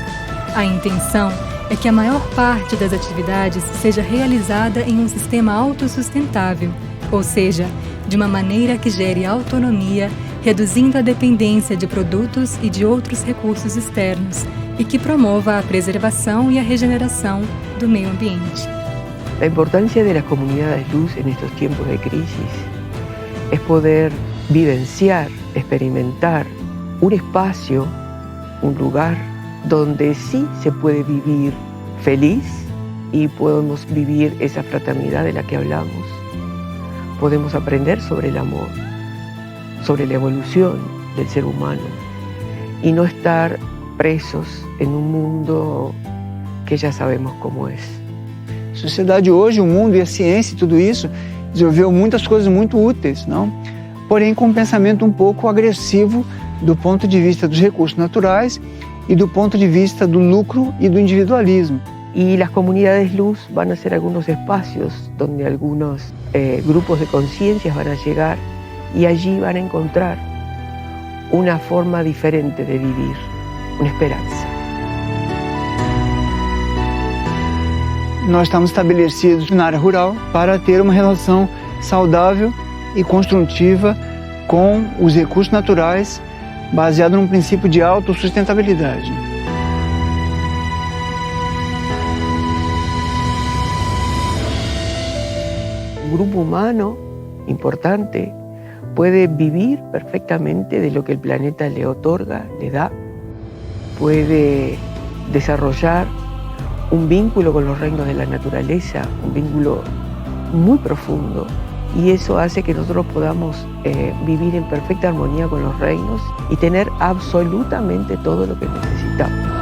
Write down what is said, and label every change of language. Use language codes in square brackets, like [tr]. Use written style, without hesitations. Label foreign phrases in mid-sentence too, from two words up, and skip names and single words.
[pt] A intenção é que a maior parte das atividades seja realizada em um sistema autossustentável, ou seja, de uma maneira que gere autonomia, reduzindo a dependência de produtos e de outros recursos externos, e que promova a preservação e a regeneração do meio ambiente. [es] La importancia de las comunidades luz en estos tiempos de crisis es poder vivenciar, experimentar un espacio, un lugar donde sí se puede vivir feliz y podemos vivir esa fraternidad de la que hablamos. Podemos aprender sobre el amor, sobre la evolución del ser humano y no estar presos en un mundo que ya sabemos cómo es. [pt] A sociedade hoje, o mundo e a ciência e tudo isso desenvolveu muitas coisas muito úteis, não? Porém com um pensamento um pouco agressivo do ponto de vista dos recursos naturais e do ponto de vista do lucro e do individualismo. [es] Y las comunidades luz van a ser algunos espacios donde algunos grupos de conciencias van a llegar y allí van a encontrar una forma diferente de vivir, una esperanza. [pt] Nós estamos estabelecidos na área rural para ter uma relação saudável e construtiva com os recursos naturais, baseado num princípio de autossustentabilidade. [es] Un grupo humano importante puede vivir perfectamente de lo que el planeta le otorga, le da, puede desarrollar un vínculo con los reinos de la naturaleza, un vínculo muy profundo, y eso hace que nosotros podamos vivir en perfecta armonía con los reinos y tener absolutamente todo lo que necesitamos.